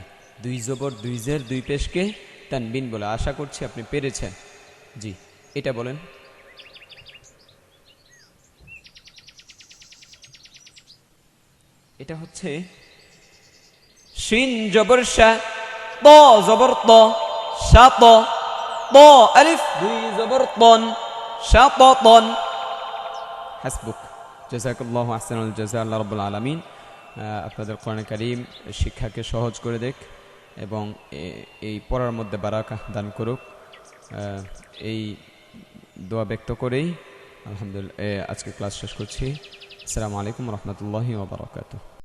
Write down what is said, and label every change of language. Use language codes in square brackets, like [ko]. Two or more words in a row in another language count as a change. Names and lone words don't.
[bn] দুই জবর দুই জের দুই পেশকে তানবিন বলে। আশা করছি আপনি পেরেছেন। জি, এটা বলেন। এটা হচ্ছে শিন জবর শা, ত জবর ত, শাত, ত আলিফ দুই জবর তন, শাততন। [ar] حسبك. جزاك الله أحسن الجزاء. الله رب العالمين [bn] আপনাদের [ar] القرآن الكريم [bn] শিক্ষাকে সহজ করে দেখ এবং এই পড়ার মধ্যে বারাকা দান করুক। এই দোয়া ব্যক্ত করেই আলহামদুলিল্লাহ আজকে ক্লাস শেষ করছি। [ar] السلام عليكم ورحمة الله وبركاته.